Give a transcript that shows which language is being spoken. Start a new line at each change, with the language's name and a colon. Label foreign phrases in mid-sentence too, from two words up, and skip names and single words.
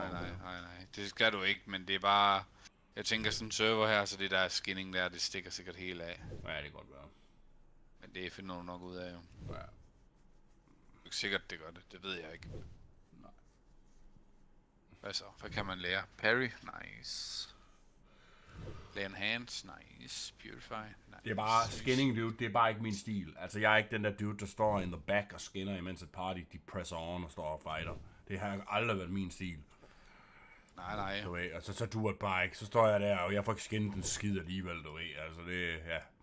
Danish: Det skal du ikke, men det er bare... Jeg tænker sådan en server her, så det der skinning der, det stikker sikkert helt af. Ja, det kan godt være. Men det finder du nok ud af jo. Ja. Det er ikke sikkert, det gør det. Det ved jeg ikke. Nej. Hvad så? Hvad kan man lære?
English: Parry? Nice. Lay on hands? Nice. Purify? Nice.
Danish: Det er bare skinning, dude. Det er bare ikke min stil. Altså, jeg er ikke den der dude, der står
English: in the back
Danish: og skinner, imens et party, de presser on og står og fighter. Det har aldrig været min stil. Nej. Du ved, altså så duer det bare ikke. Så står jeg der, og jeg får ikke skinnet den skid alligevel, du ved. Altså det, ja.